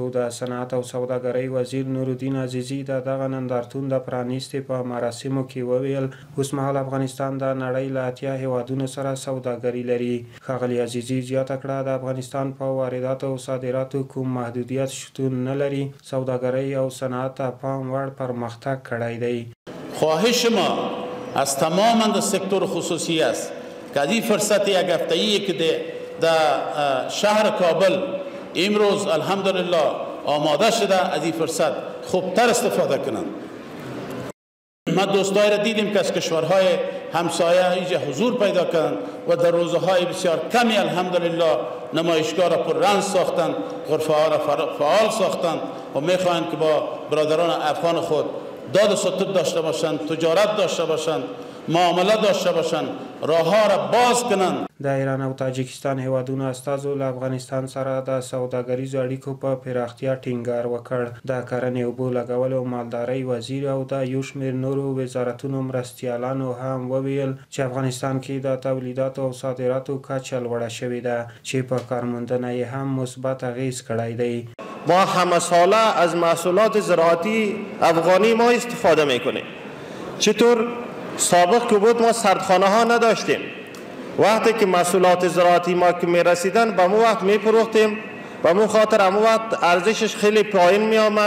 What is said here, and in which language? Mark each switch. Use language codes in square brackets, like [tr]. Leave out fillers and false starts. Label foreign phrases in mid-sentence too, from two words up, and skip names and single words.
[ps] د صنعت او سوداګرۍ وزیر نورالدین عزیزي د دغه نندارتون د پرانیستې په مراسمو کې وویل اوسمهال افغانستان د نړۍ له 80 هیوادونو سره سوداګري لري. ښاغلي عزیزي زیاته کړه د افغانستان په وارداتو او صادراتو کوم محدودیت شتون نه لري. سوداګرۍ او صنعت ته پام وړ پرمختګ کړی دی. [fa] خواهش ما از تمام سکتور خصوصی است که از این فرصت یک هفته‌ای که در شهر کابل امروز الحمدلله آماده شده از این فرصت خوبتر استفاده کنند. ما دوستایی را دیدیم که از کشورهای همسایه اینجا حضور پیدا کردند و در روزهای بسیار کمی الحمدلله نمایشگاه را پررنگ ساختند، غرفه ها را فعال ساختند و میخواهند که با برادران افغان خود داد و ستد داشته باشند، تجارت داشته باشند، معامله داشته باشند، راهها را باز کنند. [ps] د ایران او تاجکستان هیوادونو استازو له افغانستان سره د سوداګریزو اړیکو په پراختیا ټینګار وکړ. د کرنې، اوبو لګولو او مالدارۍ وزیر او د یو شمېر نورو وزارتونو مرستیالانو هم وویل چې افغانستان کې د تولیداتو او صادراتو کچه لوړه شوې ده چې په کارموندنه یې هم مثبت اغیز کړی دی. [fa] ما همه ساله از محصولات زراعتی افغانی ما استفاده میکنیم. چطور سابق که بود ما سردخانه ها نداشتیم. وقتی که محصولات زراعتی ما که می رسیدن به مو وقت می فروختیم، به مو خاطر امو وقت ارزشش خیلی پایین می آمد.